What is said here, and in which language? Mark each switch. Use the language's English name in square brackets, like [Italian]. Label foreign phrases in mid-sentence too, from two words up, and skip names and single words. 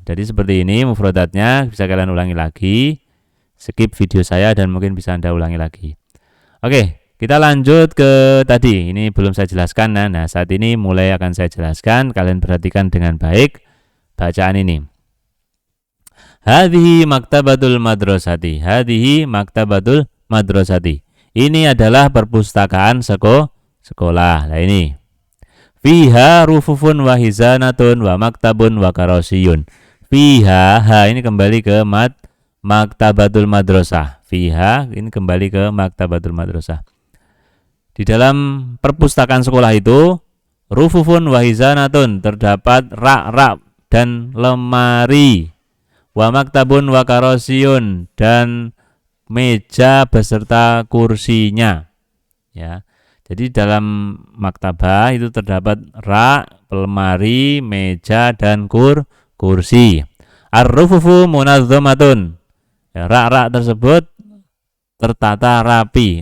[Indonesian] Jadi seperti ini mufradatnya, bisa kalian ulangi lagi. Skip video saya dan mungkin bisa Anda ulangi lagi. Oke, kita lanjut ke tadi. Ini belum saya jelaskan. Nah, saat ini mulai akan saya jelaskan. Kalian perhatikan dengan baik bacaan ini. [Arabic] هذه مكتبة المدرسة. هذه مكتبة المدرسة. [Indonesian] Ini adalah perpustakaan sekolah. Nah, ini. [Arabic] فيها رفوف وخزانة ومكتب وكراسي. [Indonesian] Fiha, ha ini kembali ke [Arabic] مكتبة المدرسة. [Indonesian] Fiha ini kembali ke [Arabic] مكتبة المدرسة. [Indonesian] Di dalam perpustakaan sekolah itu, [Arabic] رفوف وخزانة, [Indonesian] terdapat rak-rak dan lemari. [Arabic] ومكتب وكراسي, [Indonesian] dan meja beserta kursinya. Ya. Jadi dalam maktabah itu terdapat rak, lemari, meja, dan kursi. [Arabic] الرفوف منظمة. [Indonesian] Ya, rak-rak tersebut tertata rapi.